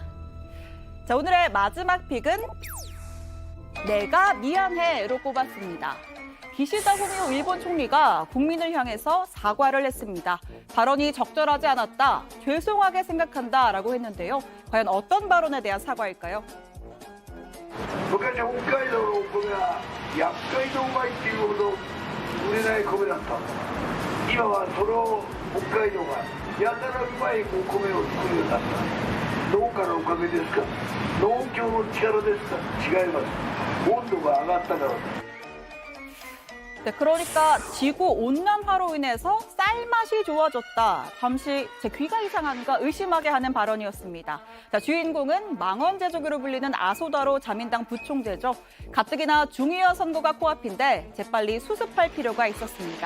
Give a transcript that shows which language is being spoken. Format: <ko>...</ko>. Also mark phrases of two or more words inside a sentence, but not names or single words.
<ko>자, 오늘의 마지막 픽은 내가 미안해로 꼽았습니다. 기시다 후미오 일본 총리가 국민을 향해서 사과를 했습니다. 발언이 적절하지 않았다, 죄송하게 생각한다라고 했는데요. 과연 어떤 발언에 대한 사과일까요?</ko> <ja>昔北海道のお米は厄介とうまいっていうほど売れない米だった。今はその北海道がやたらうまいお米を作るようになった。農家のおかげですか、農協の力ですか。違います。温度が上がったからです。</ja> <ko>네, 그러니까 지구 온난화로 인해서 쌀맛이 좋아졌다. 잠시 제 귀가 이상한가 의심하게 하는 발언이었습니다. 자, 주인공은 망원제조기로 불리는 아소다로 자민당 부총재죠. 가뜩이나 중의원 선거가 코앞인데 재빨리 수습할 필요가 있었습니다.</ko>